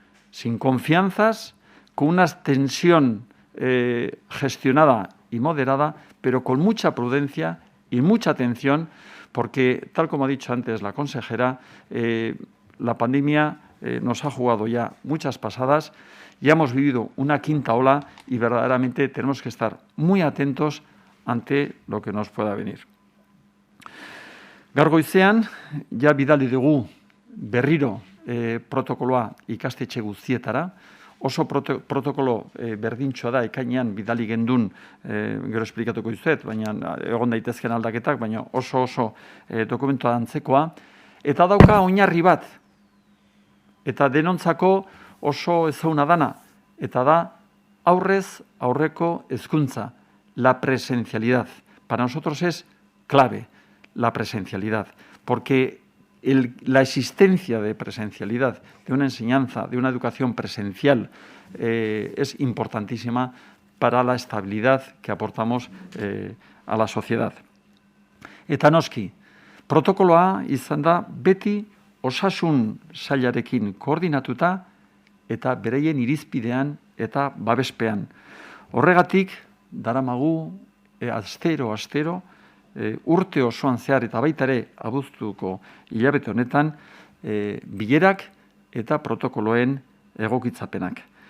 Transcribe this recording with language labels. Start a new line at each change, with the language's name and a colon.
Spanish: Sin confianzas, con una tensión gestionada y moderada, pero con mucha prudencia y mucha atención, porque, tal como ha dicho antes la consejera, la pandemia nos ha jugado ya muchas pasadas. Ya hemos vivido una quinta ola y verdaderamente tenemos que estar muy atentos ante lo que nos pueda venir.
Basque: Gaur goizean, ja bidali dugu berriro protokoloa ikastetxe guztietara. Oso protokolo berdintxoa da, ekainean bidali gendun, gero esplikatuko dizuet, baina egon daitezken aldaketak, baina oso dokumentua antzekoa. Eta dauka oinarri bat, eta denontzako oso ezaguna dana, eta da aurrez aurreko hezkuntza,
Spanish: la presencialidad. Para nosotros es clave la presencialidad, porque la existencia de presencialidad, de una enseñanza, de una educación presencial, es importantísima para la estabilidad que aportamos a la sociedad.
Basque: Eta noski, protokoloa izan da beti osasun sailarekin koordinatuta eta bereien irizpidean eta babespean. Horregatik, daramagu astero, urte osoan zehar eta baita ere abuztuko hilabete honetan, bilerak eta protokoloen egokitzapenak.